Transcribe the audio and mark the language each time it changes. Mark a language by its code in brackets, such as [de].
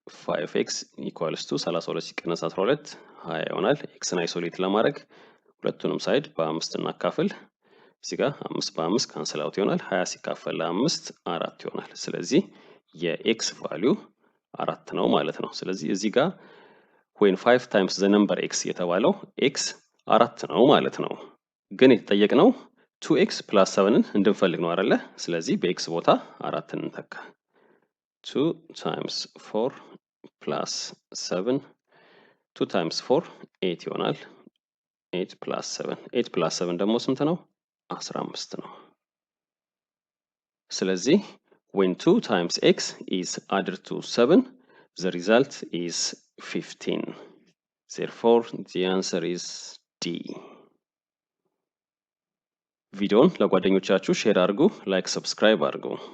[am] 5x = 32 ሲቀነስ 12 20 ይሆናል። ኤክስን አይሶሌት ለማድረግ ሁለቱንም ሳይድ በ5 እናካፍል። እዚህ ጋር 5 በ5 ካንስል አውት ይሆናል። 20 ሲካፈል ለ5 4 ይሆናል። ስለዚህ የኤክስ ቫልዩ 4 ነው ማለት ነው። ስለዚህ እዚህ ጋር [en] when 5 times the number x [am] የተባለው x 4 ነው ማለት ነው። ግን የተጠየቅነው 2x + 7ን እንድንፈልግ ነው አይደለ? ስለዚህ በx ቦታ 4ን እንተካ። [en] 2 times 4 plus 7 [am] 2 times 4 8 ይሆናል። [en] 8 plus 7 8 plus 7 [am] ደግሞ ስንት ነው? 15 ነው። ስለዚህ [en] when 2 times x is added to 7 the result is 15. Therefore the answer is D. [am] ቪዲዮውን ለጓደኞቻችሁ ሼር አድርጉ፣ ላይክ ሰብስክራይብ አድርጉ።